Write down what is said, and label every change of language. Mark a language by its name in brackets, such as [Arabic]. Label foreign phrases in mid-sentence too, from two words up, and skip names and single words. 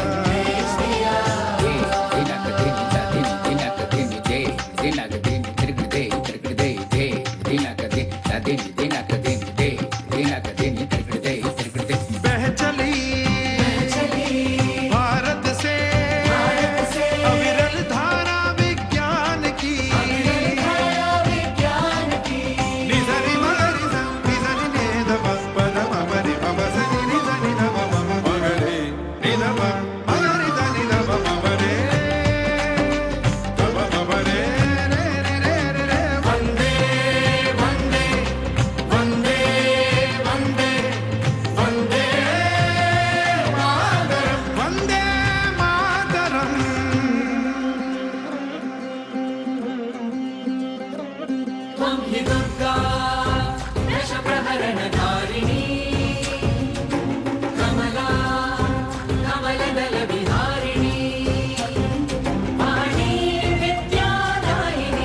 [Hindi] बह चली भारत से अविरल धारा विज्ञान की। निधरि मगरि ध निधरि ने ध प प ध म प रि प प स नि नि ध नि ध प प म म ग रे नि ध प मगरि ध नि ध प म प रे ध प म प रे रे रे रे रे रे। [Sanskrit] वंदे वंदे वंदे वंदे वंदे मातरम, वंदे मातरम। त्वं हि दुर्गा दश प्रहरण धारिणी, कमला कमलदल विहारिणी, वाणी विद्यादायिनी।